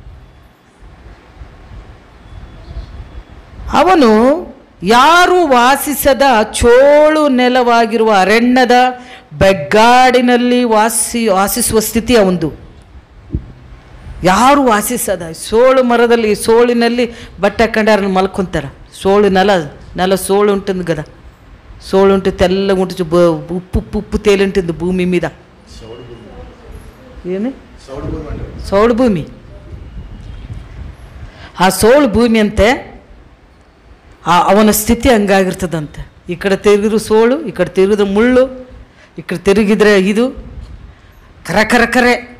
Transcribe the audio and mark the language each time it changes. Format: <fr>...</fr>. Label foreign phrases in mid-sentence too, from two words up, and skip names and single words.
<kn>ಅವನು ಯಾರು ವಾಸಿಸದ ಚೋಳು ನೆಲವಾಗಿರುವ ಅರಣ್ಯದ ಬೆಗ್ಗಾಡಿನಲ್ಲಿ ವಾಸಿಸುವ ಸ್ಥಿತಿ ಅವಂದು. ಯಾರು ವಾಸಿಸದ ಸೋಳು ಮರದಲ್ಲಿ, ಸೋಳಿನಲ್ಲಿ ಬಟ್ಟೆ ಹಾಕೊಂಡು ಯಾರನ್ನ ಮಲ್ಕೊತಾರೆ, ಸೋಳು ನೆಲ</kn> <te>నెల సోళు ఉంటుంది కదా, సోళు ఉంటే తెల్లగా ఉంటుంది, ఉప్పు ఉప్పు తేలి ఉంటుంది భూమి మీద.</te> <kn>ಏನು ಸೌಳು ಭೂಮಿ. ಆ ಸೋಳು ಭೂಮಿ ಅಂತೆ ಅವನ ಸ್ಥಿತಿ ಹಂಗಾಗಿರ್ತದಂತೆ. ಈ ಕಡೆ ತಿರುಗಿದ್ರು ಸೋಳು, ಈ ಕಡೆ ತಿರುಗಿದ್ರೆ ಮುಳ್ಳು, ಈ ಕಡೆ ತಿರುಗಿದ್ರೆ ಇದು ಕರೆ.</kn>